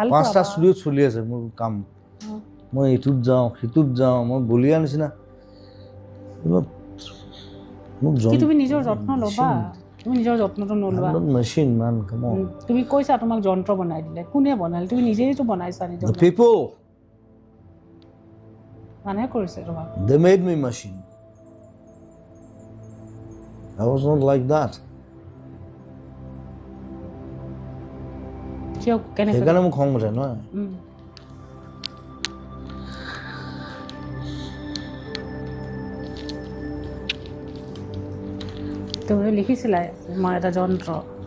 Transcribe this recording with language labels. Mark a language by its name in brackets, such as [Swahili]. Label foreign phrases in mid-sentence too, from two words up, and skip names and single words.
[Assamese] 5টা ষ্টুডিঅ'ত চলি আছে মোৰ কাম মই ইটোত যাওঁ সিটোত যাওঁ মই বলিয়া নিচিনা মোক কি তুমি নিজৰ যত্ন ল'বা তুমি নিজৰ যত্নটো নলোৱা [English] machine man come on [Assamese] তুমি কৈছা তোমাক যন্ত্ৰ বনাই দিলে কোনে বনালে তুমি নিজেইতো বনাইছা নিজৰ [English] the people [Assamese] মানুহে কৰিছে তোমাক [English] they made me machine I was not like that [Assamese] কিয় কেনেকৈ সেইকাৰণে মোক খং উঠে নহয় তুমি লিখিছিলা মই এটা যন্ত্ৰই